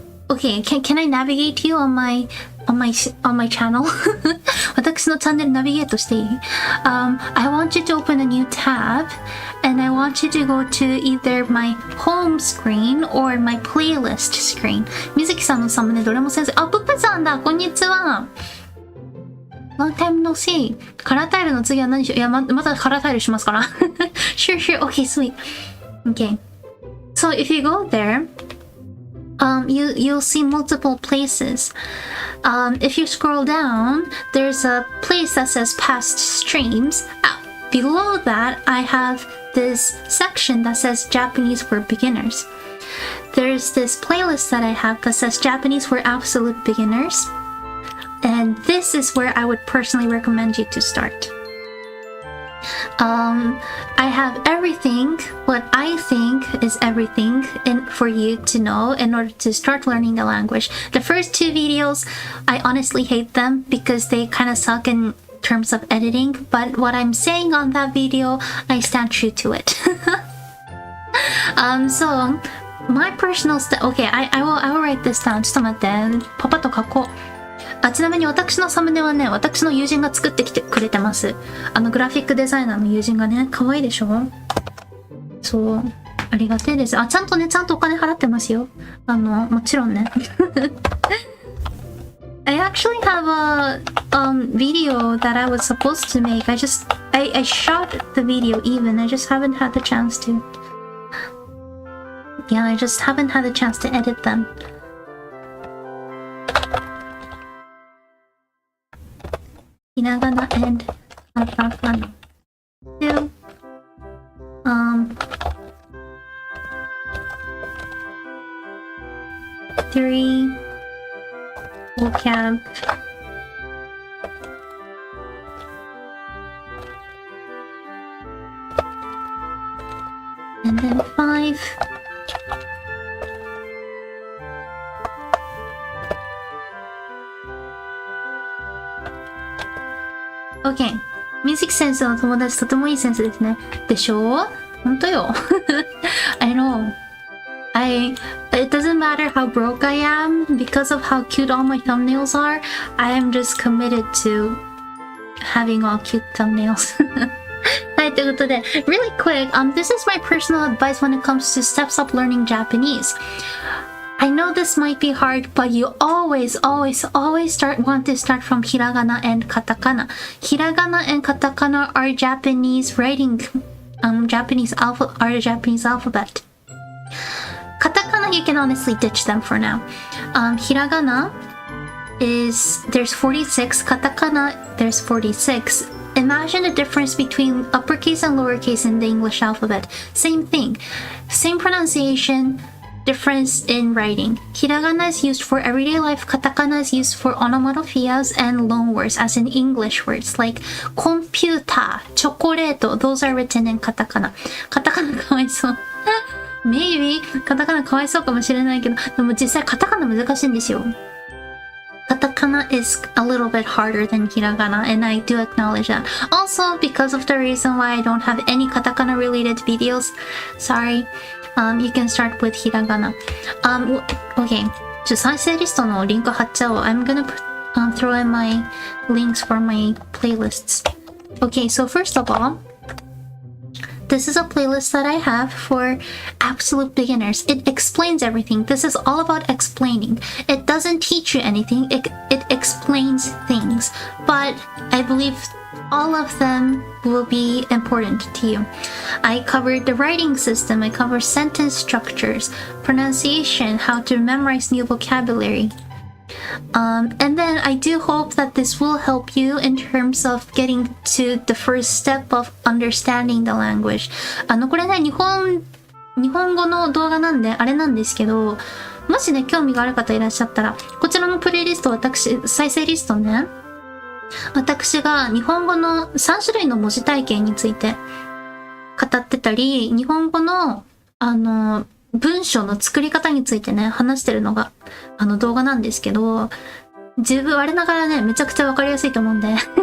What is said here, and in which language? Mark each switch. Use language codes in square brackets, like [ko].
[en] Okay, can I navigate you on my channel? [ja] 私のチャンネルナビゲートしていい？ [en] I want you to open a new tab, and I want you to go to either my home screen or my playlist screen. [ja] 水木さんのサムネどれも先生。あ、プップさんだ。こんにちは。 [en] Long time no see. [ja] カラータイルの次は何しよう？いや、またカラータイルしますから。 [en] Sure. Okay, sweet. Okay. So if you go there, you'll see multiple places. If you scroll down, there's a place that says past streams. Below that, I have this section that says Japanese for beginners. There's this playlist that I have that says Japanese for absolute beginners. And this is where I would personally recommend you to start. I have everything, what I think is everything for you to know in order to start learning the language. The first two videos, I honestly hate them because they kind of suck in terms of editing, but what I'm saying on that video, I stand true to it. So my personal okay, I will write this down. [ja] ちょっと待って。パパと書こう。ちなみに私のサムネはね、私の友人が作ってきてくれてます。グラフィックデザイナーの友人がね、可愛いでしょ？そう。ありがてえです。ちゃんとお金払ってますよ。もちろんね。 [en] I actually have a video that I was supposed to make. I shot the video even. I just haven't had the chance to. Yeah, I just haven't had the chance to edit them. Hinagana and katakana. 2. Three. Vocab. And then 5. Okay. [ja] 水木先生の友達とてもいい先生ですね。でしょう？ほんとよ。 [en] I know. It doesn't matter how broke I am, because of how cute all my thumbnails are, I am just committed to having all cute thumbnails. [ja] はい、ということで、 [en] really quick, this is my personal advice when it comes to steps up learning Japanese. I know this might be hard, but you always want to start from hiragana and katakana. Hiragana and katakana are Japanese writing, Japanese alphabet. Katakana, you can honestly ditch them for now. Hiragana there's 46, katakana, there's 46. Imagine the difference between uppercase and lowercase in the English alphabet. Same thing. Same pronunciation, difference in writing. Hiragana is used for everyday life. Katakana is used for onomatopoeias and loanwords, as in English words like computer, chocolate. Those are written in katakana. [ja] Katakana かわいそう。Maybe カタカナかわいそうかもしれないけど、でも実際カタカナ難しいんですよ。 [en] Katakana is a little bit harder than hiragana, and I do acknowledge that. Also, because of the reason why I don't have any katakana related videos, sorry, you can start with hiragana. [ja] Okay, 再生リストのリンク貼っちゃおう。 [en] I'm gonna throw in my links for my playlists. Okay, so first of all, this is a playlist that I have for absolute beginners. It explains everything. This is all about explaining. It doesn't teach you anything. It explains things. But I believe all of them will be important to you. I covered the writing system. I covered sentence structures, pronunciation, how to memorize new vocabulary. And then I do hope that this will help you in terms of getting to the first step of understanding the language. [ja] これね、日本語の動画なんであれなんですけど、もしね、興味がある方いらっしゃったら、こちらのプレイリスト、再生リストね、私が日本語の3種類の文字体系について語ってたり、日本語の、文章の作り方についてね、話してるのが、動画なんですけど、我ながらね、めちゃくちゃわかりやすいと思うんで。